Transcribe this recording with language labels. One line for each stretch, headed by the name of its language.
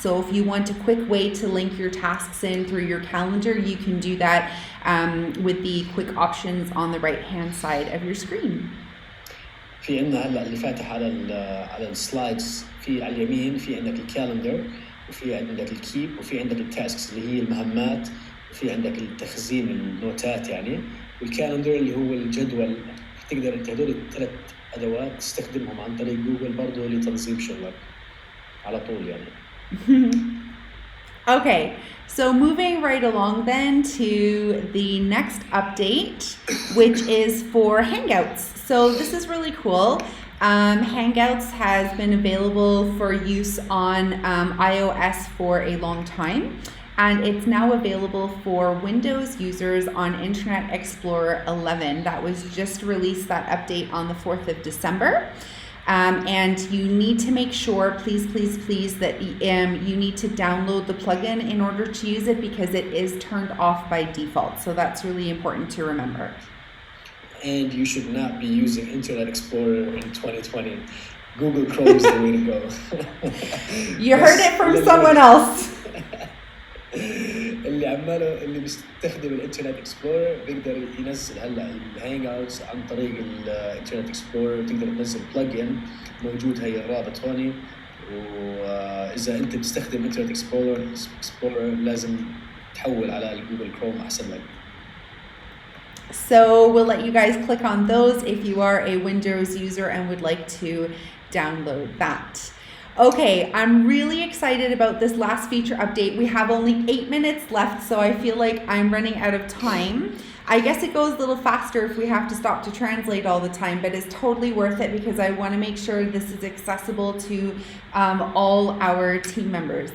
English: So if you want a quick way to link your tasks in through your calendar, you can do that with the quick options on the right-hand side of your screen.
Arabic: في عندنا هلا اللي فاتح على السلايدز في على اليمين في عندك الكالندر وفي عندك الكيب وفي عندك التاسكس اللي هي المهمات وفي عندك التخزين النوتات يعني والكالندر اللي هو الجدول. تقدر انت هدول ال3 ادوات تستخدمهم عن طريق جوجل برضه لتنظيم شغلك على طول يعني.
English: Okay, so moving right along then to the next update, which is for Hangouts. So this is really cool. Hangouts has been available for use on iOS for a long time, and it's now available for Windows users on Internet Explorer 11. That was just released, that update, on the 4th of December. And you need to make sure, please, that you need to download the plugin in order to use it because it is turned off by default. So that's really important to remember. And you should not be using Internet Explorer in 2020. Google Chrome is the way to go. You heard it from someone else.
Arabic: اللي بيستخدم الانترنت اكسبلورر بيقدر ينزل هلا الهانج اوتس عن طريق الانترنت اكسبلورر. تقدر تنزل بلجن موجود هي الرابط هون. واذا انت بتستخدم انترنت اكسبلورر لازم تحول على الجوجل كروم احسن لك.
English: So we'll let you guys click on those if you are a Windows user and would like to download that. Okay, I'm really excited about this last feature update. We have only 8 minutes left, so I feel like I'm running out of time. I guess it goes a little faster if we have to stop to translate all the time, but it's totally worth it because I want to make sure this is accessible to all our team members.